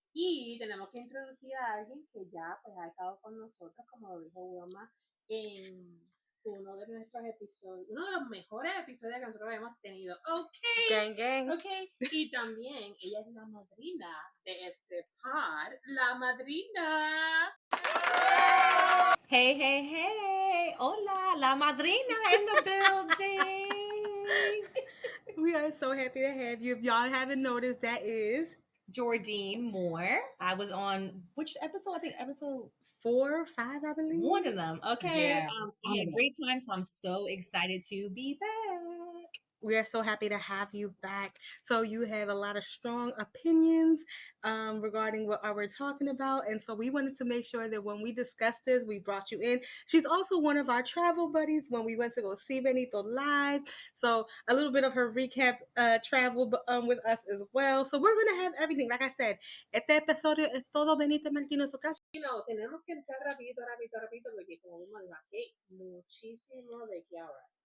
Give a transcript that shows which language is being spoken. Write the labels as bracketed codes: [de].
[es] Y tenemos que introducir a alguien que ya pues, ha estado con nosotros, como lo dijo Wilma, en uno de nuestros episodios, uno de los mejores episodios que nosotros hemos tenido. [en] Gang. Okay. [es] Y también ella es la madrina de este pod. La madrina. [en] Hey. [es] Hola, la madrina [en] in the building. We are so happy to have you. If y'all haven't noticed, that is Jordine Moore. I was on which episode? I think episode 4 or 5, I believe. One of them. Okay. Yeah. I had a great time, so I'm so excited to be back. We are so happy to have you back. So you have a lot of strong opinions regarding what we're talking about. And so we wanted to make sure that when we discussed this, we brought you in. She's also one of our travel buddies when we went to go see Benito live. So a little bit of her recap travel with us as well. So we're going to have everything. Like I said, [es] este episodio es todo Benito Martínez Ocasio. Tenemos que entrar rapidito, porque como Wilma dijo, aquí muchísimo de qué hablar.